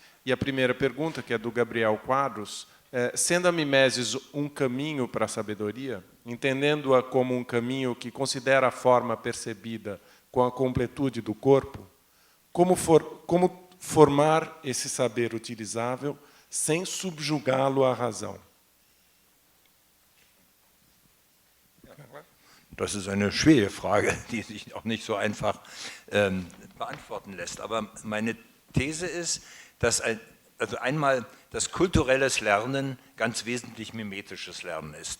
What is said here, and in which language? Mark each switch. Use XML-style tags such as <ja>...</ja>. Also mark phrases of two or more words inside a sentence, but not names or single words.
<pt>E a primeira pergunta, que é do Gabriel Quadros, sendo a mimesis um caminho para a sabedoria, entendendo-a como um caminho que considera a forma percebida com a completude do corpo, como formar esse saber utilizável sem subjugá-lo à razão?</pt> <de>Das ist eine schwere Frage, die sich auch nicht so einfach beantworten lässt. Aber meine These ist, dass einmal das kulturelles Lernen ganz wesentlich mimetisches Lernen ist.</de>